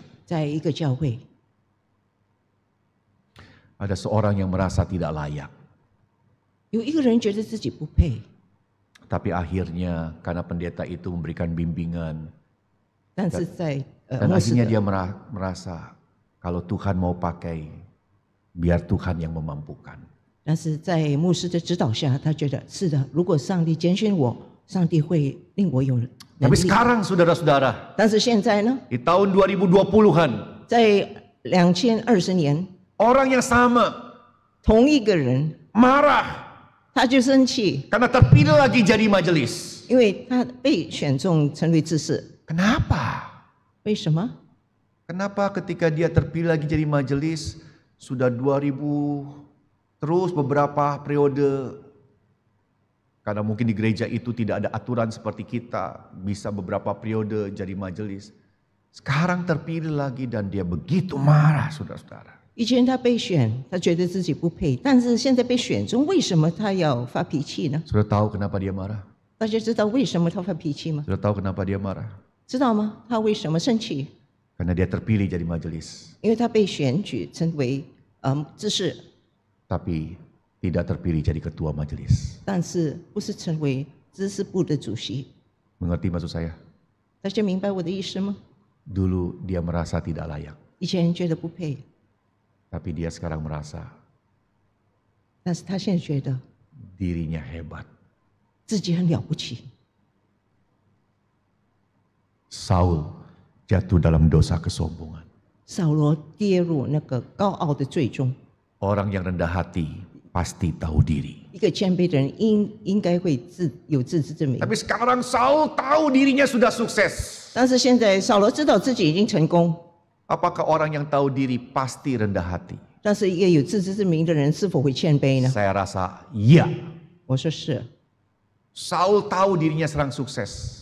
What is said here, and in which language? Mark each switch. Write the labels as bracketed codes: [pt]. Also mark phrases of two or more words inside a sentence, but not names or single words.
[zh] 在一个教会， [id] Ada seorang yang merasa tidak layak. [zh] 有一个人觉得自己不配， [id] Tapi akhirnya karena pendeta itu memberikan bimbingan. [zh] 但是在 [id] Dan [zh] 牧师 [id] akhirnya [zh] 的 [id] dia merasa kalau Tuhan mau pakai, biar Tuhan yang memampukan. [zh] 但是在牧师的指导下，他觉得是的，如果上帝拣选我，上帝会令我有能 [id] Tapi [zh] 力。 [id] sekarang saudara-saudara, [zh] 但是现在呢， [id] di tahun 2020-an, [zh] 在2020年， [id] orang yang sama [zh] 同一个人 [id] marah [zh] 他就生气， [id] karena terpilih lagi jadi majelis. [zh] 因为他被选中成为执事。 [id] Kenapa? [zh] 为什么？ [id] Kenapa ketika dia terpilih lagi jadi majelis, sudah 2000 terus beberapa periode, karena mungkin di gereja itu tidak ada aturan seperti kita, bisa beberapa periode jadi majelis. Sekarang terpilih lagi dan dia begitu marah, saudara-saudara. [zh] 以前他被选，他觉得自己不配，但是现在被选中，为什么他要发脾气呢？ [id] Sudah tahu kenapa dia marah? [zh] 大家知道为什么他发脾气吗？ [id] Sudah tahu kenapa dia marah? [zh] 知道吗？他为什么生气？ [id] Karena dia terpilih jadi majelis, [zh] 因为他被选举成为执事， [id] tapi tidak terpilih jadi ketua majelis. [zh] 但是不是成为知识部的主席。 [id] Mengerti maksud saya? [zh] 大家明白我的意思吗？ [id] Dulu dia merasa tidak layak, [zh] 以前觉得不配， [id] tapi dia sekarang merasa [zh] 但是他现在觉得 [id] dirinya hebat. [zh] 自己很了不起。 [id] Saul jatuh dalam dosa kesombongan. [zh] 扫罗跌入那个高傲的罪中。 [id] Orang yang rendah hati pasti tahu diri. [zh] 一个谦卑的人应该会有自知之明， [id] Tapi sekarang Saul tahu dirinya sudah sukses. [zh] 但是现在扫罗知道自己已经成功， [id] Apakah orang yang tahu diri pasti rendah hati? [zh] 但是一个有自知之明的人是否会谦卑呢？ [id] Saya rasa iya. [zh] 我说是。 [id] Saul tahu dirinya sedang sukses.